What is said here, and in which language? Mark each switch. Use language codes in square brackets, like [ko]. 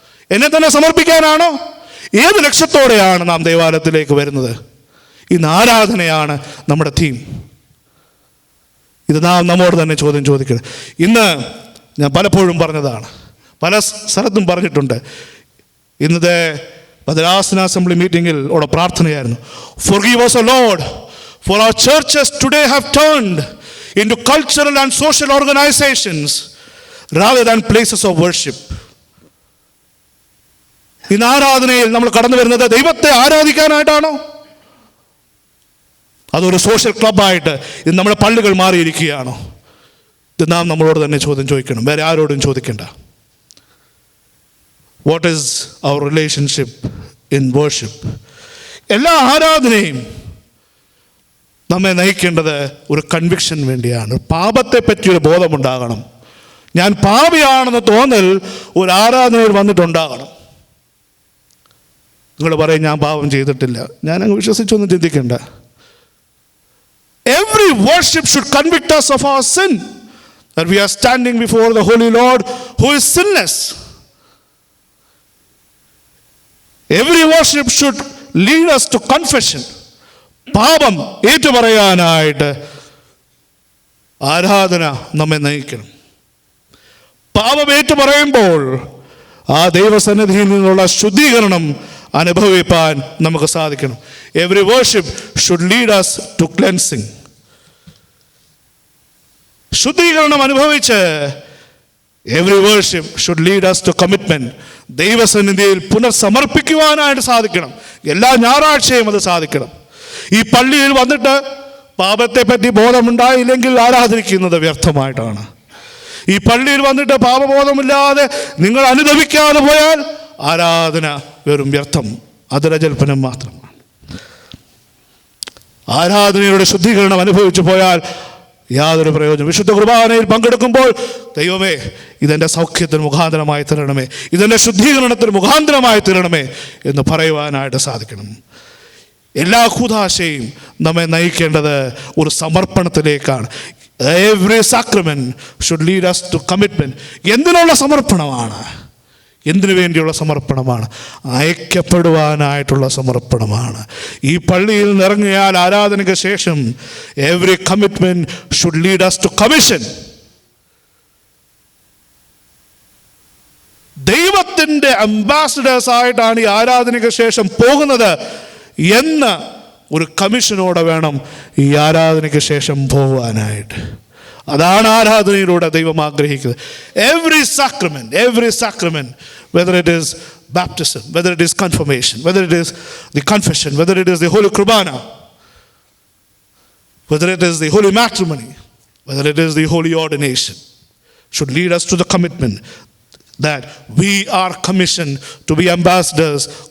[ml] എന്നെ തന്നെ സമർപ്പിക്കാനാണോ? ഏത് ലക്ഷ്യത്തോടെയാണ് നാം ദൈവാലയത്തിലേക്ക് വരുന്നത്? ഇന്ന് ആരാധനയാണ് നമ്മുടെ തീം. ഇത് നാം നമ്മോട് തന്നെ ചോദ്യം ചോദിക്കണം. ഇന്ന് ഞാൻ പലപ്പോഴും പറഞ്ഞതാണ്, പല സ്ഥലത്തും പറഞ്ഞിട്ടുണ്ട്. ഇന്നത്തെ ഭദ്രാസന അസംബ്ലി മീറ്റിങ്ങിൽ ഉള്ള പ്രാർത്ഥനയായിരുന്നു, [en] Forgive us, O Lord, for our churches today have turned into cultural and social organizations rather than places of worship. [ml] ഇന്ന് ആരാധനയിൽ നമ്മൾ കടന്നു വരുന്നത് ദൈവത്തെ ആരാധിക്കാനായിട്ടാണോ? അതൊരു സോഷ്യൽ ക്ലബ്ബായിട്ട് ഇന്ന് നമ്മുടെ പള്ളികൾ മാറിയിരിക്കുകയാണോ? ഇത് നാം നമ്മളോട് തന്നെ ചോദ്യം ചോദിക്കണം, വേറെ ആരോടും ചോദിക്കേണ്ട. [en] What is our relationship in worship? [ml] എല്ലാ ആരാധനയും നമ്മെ നയിക്കേണ്ടത് ഒരു കൺവിക്ഷൻ വേണ്ടിയാണ്. പാപത്തെ പറ്റിയൊരു ബോധമുണ്ടാകണം. ഞാൻ പാപിയാണെന്ന് തോന്നൽ ഒരു ആരാധനയിൽ വന്നിട്ടുണ്ടാകണം. നിങ്ങൾ പറയും, ഞാൻ പാപം ചെയ്തിട്ടില്ല. ഞാനങ്ങ് വിശ്വസിച്ചൊന്നും ചിന്തിക്കേണ്ട. [en] Every worship should convict us of our sin, that we are standing before the Holy Lord who is sinless. Every worship should lead us to confession. [ml] പാപം ഏറ്റുപറയാനായിട്ട് ആരാധന നമ്മെ നയിക്കണം. പാപം ഏറ്റുപറയുമ്പോൾ ആ ദൈവസന്നിധിയിൽ നിന്നുള്ള ശുദ്ധീകരണം അനുഭവിപ്പാൻ നമുക്ക് സാധിക്കണം. [en] Every worship should lead us to cleansing. [ml] ശുദ്ധീകരണം അനുഭവിച്ച് [en] every worship should lead us to commitment. [ml] ദൈവസന്നിധിയിൽ പുനർസമർപ്പിക്കുവാനായിട്ട് സാധിക്കണം. എല്ലാ ഞായറാഴ്ചയും അത് സാധിക്കണം. ഈ പള്ളിയിൽ വന്നിട്ട് പാപത്തെ പറ്റി ബോധമുണ്ടായില്ലെങ്കിൽ ആരാധിക്കുന്നത് വ്യർത്ഥമായിട്ടാണ്. ഈ പള്ളിയിൽ വന്നിട്ട് പാപബോധമില്ലാതെ നിങ്ങൾ അനുദപിക്കാതെ പോയാൽ ആരാധന വെറും വ്യർത്ഥം, അതിരജൽപ്പനം മാത്രമാണ്. ആരാധനയുടെ ശുദ്ധീകരണം അനുഭവിച്ചു പോയാൽ യാതൊരു പ്രയോജനം. വിശുദ്ധ കുർബാനയിൽ പങ്കെടുക്കുമ്പോൾ ദൈവമേ, ഇതെൻ്റെ സൗഖ്യത്തിന് മുഖാന്തരമായി തരണമേ, ഇതെൻ്റെ ശുദ്ധീകരണത്തിന് മുഖാന്തരമായി തരണമേ എന്ന് പറയുവാനായിട്ട് സാധിക്കണം. എല്ലാ കൂദാശയും നമ്മെ നയിക്കേണ്ടത് ഒരു സമർപ്പണത്തിലേക്കാണ്. [en] Every sacrament should lead us to commitment. [ml] എന്തിനുള്ള സമർപ്പണമാണ്? എന്തിനു വേണ്ടിയുള്ള സമർപ്പണമാണ്? അയക്കപ്പെടുവാനായിട്ടുള്ള സമർപ്പണമാണ്. ഈ പള്ളിയിൽ നിറങ്ങിയാൽ ആരാധനയ്ക്ക് ശേഷം [en] every commitment should lead us to commission. [ml] ദൈവത്തിൻ്റെ അംബാസഡേഴ്സ് ആയിട്ടാണ് ഈ ആരാധനയ്ക്ക് ശേഷം പോകുന്നത് എന്ന ഒരു കമ്മീഷനോടെ വേണം ഈ ആരാധനയ്ക്ക് ശേഷം പോകാനായിട്ട്. അതാണ് ആരാധനയിലൂടെ ദൈവം ആഗ്രഹിക്കുന്നത്. [en] Every sacrament, whether it is baptism, whether it is confirmation, whether it is the confession, whether it is the holy kurbana, whether it is the holy matrimony, whether it is the holy ordination, should lead us to the commitment that we are commissioned to be ambassadors,